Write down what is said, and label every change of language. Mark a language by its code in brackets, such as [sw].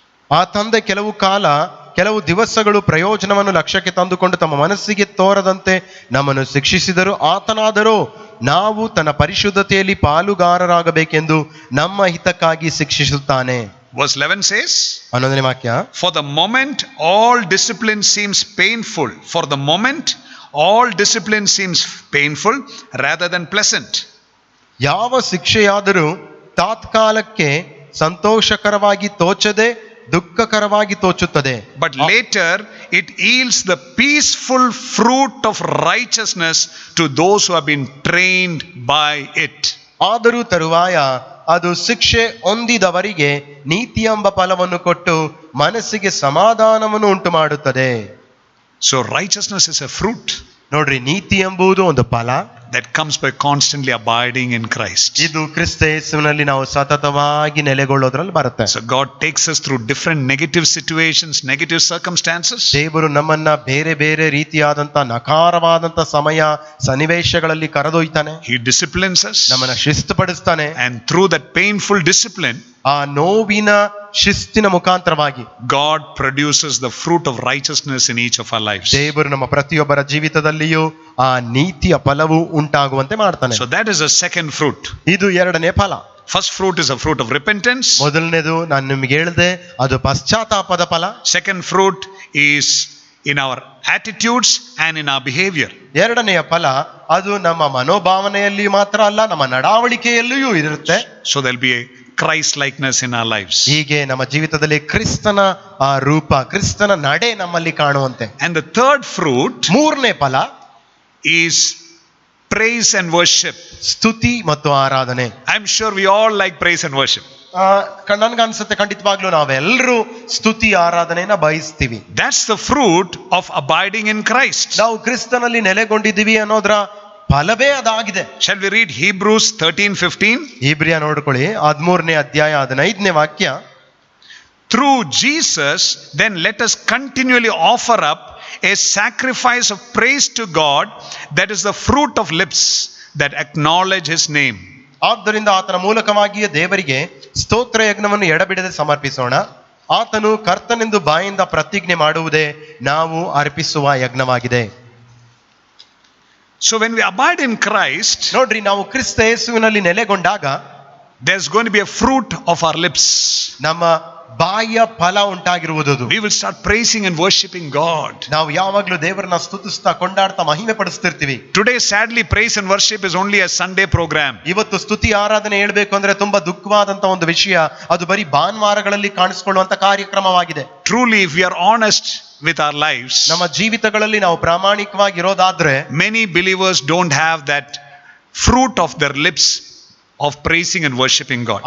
[kn] ಆ ತಂದೆ ಕೆಲವು ದಿವಸಗಳು ಪ್ರಯೋಜನವನ್ನು ಲಕ್ಷ್ಯಕ್ಕೆ ತಂದುಕೊಂಡು ತಮ್ಮ ಮನಸ್ಸಿಗೆ ತೋರದಂತೆ ನಮ್ಮನ್ನು ಶಿಕ್ಷಿಸಿದರು. ಆತನಾದರೋ ನಾವು ತನ್ನ ಪರಿಶುದ್ಧತೆಯಲ್ಲಿ ಪಾಲುಗಾರರಾಗಬೇಕೆಂದು ನಮ್ಮ ಹಿತಕ್ಕಾಗಿ ಶಿಕ್ಷಿಸುತ್ತಾನೆ. [en] Verse 11 says, [kn] 11ನೇ ವಾಕ್ಯ. [en] for the moment all discipline seems painful. For the moment all discipline seems painful rather than pleasant. [kn] ಯಾವ ಶಿಕ್ಷೆಯಾದರೂ ತಾತ್ಕಾಲಕ್ಕೆ ಸಂತೋಷಕರವಾಗಿ ತೋಚದೆ ದುಃಖಕರವಾಗಿ ತೋಚುತ್ತದೆ. [en] But later it yields the peaceful fruit of righteousness to those who have been trained by it. [kn] ಆದರೂ ತರುವಾಯ ಅದು ಶಿಕ್ಷೆ ಹೊಂದಿದವರಿಗೆ ನೀತಿ ಎಂಬ ಫಲವನ್ನು ಕೊಟ್ಟು ಮನಸ್ಸಿಗೆ ಸಮಾಧಾನವನ್ನು ಉಂಟು ಮಾಡುತ್ತದೆ. [en] So righteousness is a fruit [kn] ನೋಡ್ರಿ, ನೀತಿ ಎಂಬುದು ಒಂದು ಫಲ, [en] that comes by constantly abiding in Christ. [kn] ಇದು ಕ್ರಿಸ್ತ ಯೇಸುವಿನಲ್ಲಿ ನಾವು ಸತತವಾಗಿ ನೆಲೆಗೊಳ್ಳೋದ್ರಲ್ಲಿ ಬರುತ್ತೆ. [en] So God takes us through different negative situations, negative circumstances. [kn] ದೇವರು ನಮ್ಮನ್ನ ಬೇರೆ ಬೇರೆ ರೀತಿಯಾದಂತ ನಕಾರವಾದಂತ ಸಮಯ ಸನ್ನಿವೇಶಗಳಲ್ಲಿ ಕರೆದೊಯ್ತಾನೆ. [en] He disciplines us, [kn] ನಮ್ಮನ್ನ ಶಿಸ್ತುಪಡಿಸ್ತಾನೆ. [en] and through that painful discipline, [kn] ಆ ನೋವಿನ ಶಿಸ್ತಿನ ಮುಖಾಂತರವಾಗಿ [en] God produces the fruit of righteousness in each of our lives. [kn] ದೇವರು ನಮ್ಮ ಪ್ರತಿಯೊಬ್ಬರ ಜೀವಿತದಲ್ಲಿಯೂ ಆ ನೀತಿಯ ಫಲವು ಉಂಟಾಗುವಂತೆ ಮಾಡ್ತಾನೆ. [en] So that is the second fruit. [kn] ಇದು ಎರಡನೇ ಫಲ. [en] First fruit is a fruit of repentance. [kn] ಮೊದಲನೇದು ನಾನು ನಿಮ್ಗೆ ಹೇಳಿದೆ, ಅದು ಪಶ್ಚಾತ್ತಾಪದ ಫಲ. [en] Second fruit is in our attitudes and in our behavior. [kn] ಎರಡನೆಯ ಫಲ ಅದು ನಮ್ಮ ಮನೋಭಾವನೆಯಲ್ಲಿ ಮಾತ್ರ ಅಲ್ಲ, ನಮ್ಮ ನಡಾವಳಿಕೆಯಲ್ಲಿಯೂ ಇರುತ್ತೆ. [en] So there'll be a Christ likeness in our lives. [kn] ಹೀಗೆ ನಮ್ಮ ಜೀವಿತದಲ್ಲಿ ಕ್ರಿಸ್ತನ ಆ ರೂಪ, ಕ್ರಿಸ್ತನ ನಡೆ ನಮ್ಮಲ್ಲಿ ಕಾಣುವಂತೆ. [en] And the third fruit [kn] ಮೂರನೇ ಫಲ [en] is praise and worship. [kn] ಸ್ತುತಿ ಮತ್ತು ಆರಾಧನೆ. [en] I'm sure we all like praise and worship. [kn] ನನ್ಗನ್ಸುತ್ತೆ ಖಂಡಿತವಾಗ್ಲೂ ನಾವೆಲ್ಲರೂ ಸ್ತುತಿ ಆರಾಧನೆಯನ್ನ ಬಯಸ್ತೀವಿ. [en] That's the fruit of abiding in Christ. [kn] ನಾವು ಕ್ರಿಸ್ತನಲ್ಲಿ ನೆಲೆಗೊಂಡಿದ್ದೀವಿ ಅನ್ನೋದ್ರ ಫಲವೇ ಅದಾಗಿದೆ. [en] Shall we read Hebrews 13:15? [kn] ಇಬ್ರಿಯ ನೋಡ್ಕೊಳ್ಳಿ, 13ನೇ ಅಧ್ಯಾಯ 15ನೇ ವಾಕ್ಯ. [en] Through Jesus, then let us continually offer up a sacrifice of praise to God, that is the fruit of lips that acknowledge His name. [kn] ಆದ್ದರಿಂದ ಆತನ ಮೂಲಕವಾಗಿಯೇ ದೇವರಿಗೆ ಸ್ತೋತ್ರ ಯಜ್ಞವನ್ನು ಎಡಬಿಡದೆ ಸಮರ್ಪಿಸೋಣ. ಆತನು ಕರ್ತನೆಂದು ಬಾಯಿಂದ ಪ್ರತಿಜ್ಞೆ ಮಾಡುವುದೇ ನಾವು ಅರ್ಪಿಸುವ ಯಜ್ಞವಾಗಿದೆ. [en] So when we abide in Christ, [kn] ನೋಡ್ರಿ, ನಾವು ಕ್ರಿಸ್ತ ಯೇಸುವಿನಲ್ಲಿ ನೆಲೆಗೊಂಡಾಗ [en] there's going to be a fruit of our lips. [kn] ನಮ್ಮ ಬಾಯಿಯ ಫಲ ಉಂಟಾಗಿರುವುದು. [en] We will start praising and worshiping God. [kn] ನಾವು ಯಾವಾಗ್ಲೂ ದೇವರನ್ನ ಸ್ತುತಿಸ್ತಾ ಕೊಂಡಾಡ್ತಾ ಮಹಿಮೆ ಪಡಿಸ್ತಿರ್ತೀವಿ. [en] Today sadly praise and worship is only a Sunday program. [kn] ಇವತ್ತು ಸ್ತುತಿ ಆರಾಧನೆ ಹೇಳ್ಬೇಕು ಅಂದ್ರೆ ತುಂಬಾ ದುಃಖವಾದಂತ ಒಂದು ವಿಷಯ, ಅದು ಬರೀ ಭಾನುವಾರಗಳಲ್ಲಿ ಕಾಣಿಸ್ಕೊಳ್ಳುವಂತ ಕಾರ್ಯಕ್ರಮವಾಗಿದೆ. [en] Truly, if we are honest with our lives, [kn] ನಮ್ಮ ಜೀವಿತಗಳಲ್ಲಿ ನಾವು ಪ್ರಾಮಾಣಿಕವಾಗಿ ಇರೋದಾದ್ರೆ [en] many believers don't have that fruit of their lips of praising and worshiping God.